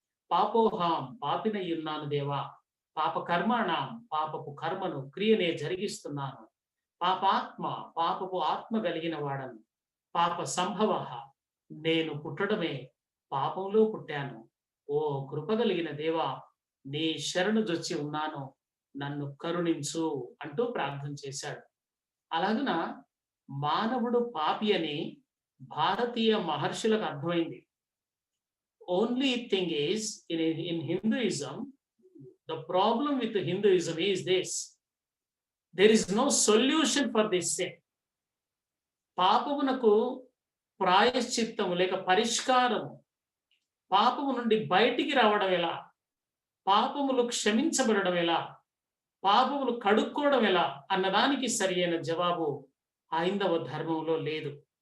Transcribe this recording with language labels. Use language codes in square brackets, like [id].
[te] పాపోహాం పాపినయున్నాను దేవా, పాప కర్మాణం పాపపు కర్మను క్రియనే జరిగిస్తున్నాను, పాపాత్మ పాపపు ఆత్మ కలిగిన వాడను, పాప సంభవ నేను పుట్టడమే పాపంలో పుట్టాను, ఓ కృప కలిగిన దేవా నీ శరణు జొచ్చి ఉన్నాను, నన్ను కరుణించు అంటూ ప్రార్థన చేశాడు. అలాగున మానవుడు పాపి అని భారతీయ మహర్షులకు అర్థమైంది. [en] Only thing is in Hinduism, the problem with Hinduism is this: there is no solution for this sin. [te] పాపమునకు ప్రాయశ్చిత్తము లేక పరిష్కారము, పాపము నుండి బయటికి రావడం ఎలా, పాపములు క్షమించబడడం ఎలా, పాపములు కడుక్కోవడం ఎలా అన్నదానికి సరియైన జవాబు హైందవ ధర్మంలో లేదు.